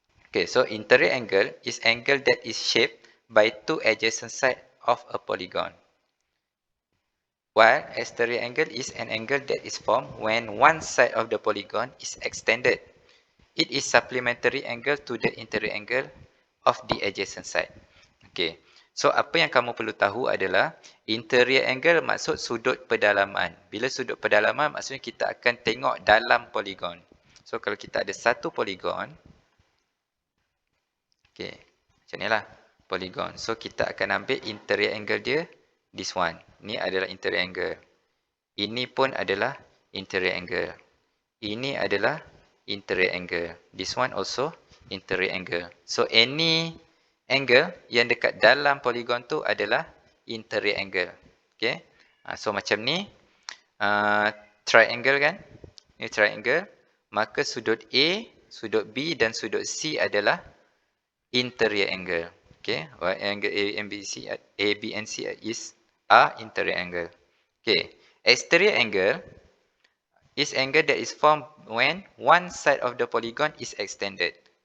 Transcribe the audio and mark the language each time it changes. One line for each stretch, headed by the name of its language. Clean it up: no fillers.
English: Okay, so interior angle is angle that is shaped by two adjacent sides of a polygon. While exterior angle is an angle that is formed when one side of the polygon is extended. It is supplementary angle to the interior angle of the adjacent side. Okay.
Malay: So, apa yang kamu perlu tahu adalah interior angle maksud sudut pedalaman. Bila sudut pedalaman maksudnya kita akan tengok dalam polygon. So, kalau kita ada satu polygon. Okay. Macam ni lah. Polygon. So, kita akan ambil interior angle dia.
English: This one.
Malay: Ni adalah interior angle. Ini pun adalah interior angle. Ini adalah interior angle.
English: This one also interior angle.
Malay: So, any angle yang dekat dalam polygon tu adalah interior angle. Okay. So macam ni. Triangle kan. Ni triangle. Maka sudut A, sudut B dan sudut C adalah interior angle.
English: Okay. Angle A and B, C, A, B and C are interior angle. Okay. Exterior angle is angle that is formed when one side of the polygon is extended.